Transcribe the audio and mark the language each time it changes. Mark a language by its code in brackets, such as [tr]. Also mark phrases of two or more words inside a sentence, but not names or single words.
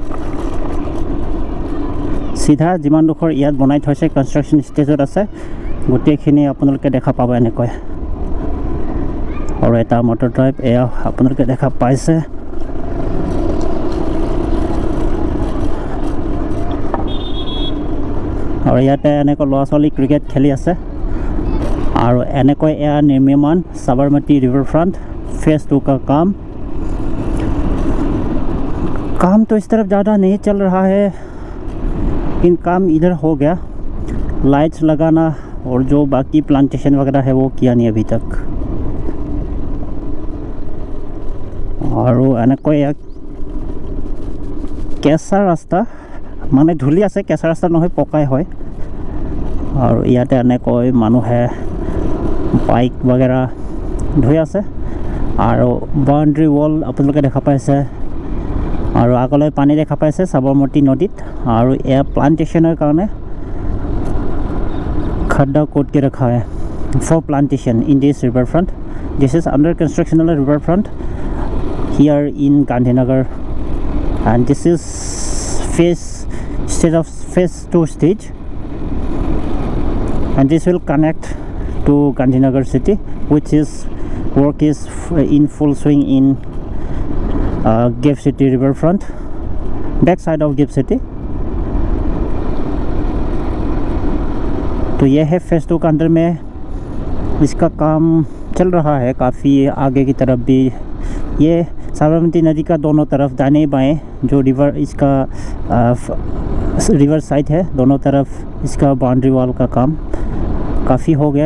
[as] চিধা যিমান ডোখৰ ইয়াত বনাই থৈছে, কনষ্ট্ৰাকশ্যন ষ্টেজত আছে, গোটেইখিনি আপোনালোকে দেখা পাব এনেকৈ। আৰু এটা মটৰ ড্ৰাইভ এয়া আপোনালোকে দেখা পাইছে। আৰু ইয়াতে এনেকৈ ল'ৰা ছোৱালী ক্ৰিকেট খেলি আছে। [hi] और [as] এনেকৈ এয়া [hi] निर्माण साबरमती रिवर फ्रंट फेज 2 का काम काम तो इस तरफ ज़्यादा नहीं चल रहा है, लेकिन काम इधर हो गया। लाइट्स लगाना और जो बाकी प्लांटेशन वगैरह है वो किया नहीं अभी तक। [as] और এনেকৈ কেঁচা ৰাস্তা, মানে ধূলি আছে, কেঁচা ৰাস্তা নহয়, পকাই হয়। আৰু ইয়াতে এনেকৈ মানুহে বাইক वगैरह ধুই আছে। আৰু [en] boundary wall [as] আপোনালোকে দেখা পাইছে, আৰু আগলৈ পানী দেখা পাইছে সাবৰমতী নদীত। আৰু এয়া প্লান্টেশনৰ কাৰণে [hi] खड्डा खोद के रखा है [en] for plantation in this river front. this is under constructional river front here in Gandhinagar, and this is phase 2 stage, and this will connect to Gandhinagar city, which is work is in full swing in GIFT City riverfront, back side of GIFT City। [hi] तो यह है फेज़ 2 के अंदर में इसका काम चल रहा है काफ़ी आगे की तरफ भी। ये साबरमती नदी का दोनों तरफ दाएं बाएं जो रिवर इसका रिवर साइड है, दोनों तरफ इसका [en] boundary wall [hi] का काम काफ़ी हो गया।